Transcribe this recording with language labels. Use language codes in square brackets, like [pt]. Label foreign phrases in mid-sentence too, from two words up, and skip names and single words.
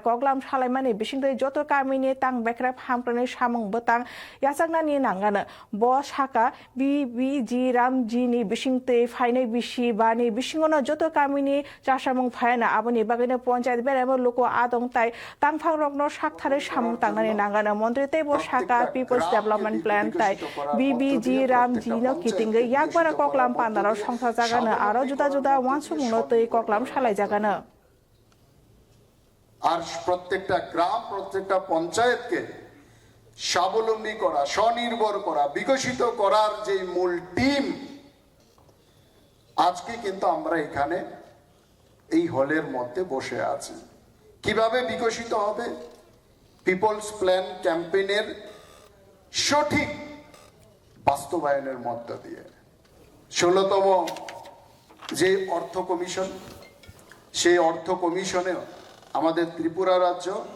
[trp] कगलाम सालायमानि बिसिंतै जत कामिनि तां बेक्राब हामक्रायनि सामुं बोतां यासागनानि नांगानो ब शाखा बि राम जिनि बिसिंतै फाइनै बिसि बानि बिसिंगनो जत कामिनि चासामुं फायना आबनि बागैनो पन्चायत बेरामो लुको आदं ताई तांफां रकनो साकथारै सामुं तांनानि नांगानो मन्त्री तैबो शाखा [en] people's development plan [trp] ताई बिबिजी राम जिनो कितिंगे याकबारा कगलाम पान्दानो संसार जागानो आरो जुदा जुदा वानसुमुंनो तै कगलाम सालाय जागानो [bn] আর প্রত্যেকটা গ্রাম প্রত্যেকটা পঞ্চায়েতকে স্বাবলম্বী করা স্বনির্ভর করা বিকশিত করার যে মূল টিম আজকে কিন্তু আমরা এখানে এই হলের মধ্যে বসে আছি কিভাবে বিকশিত হবে [en] People's Plan [bn] ক্যাম্পেইনের সঠিক বাস্তবায়নের মধ্য দিয়ে 16তম যে অর্থ কমিশন সেই অর্থ কমিশনে আমাদের ত্রিপুরা রাজ্য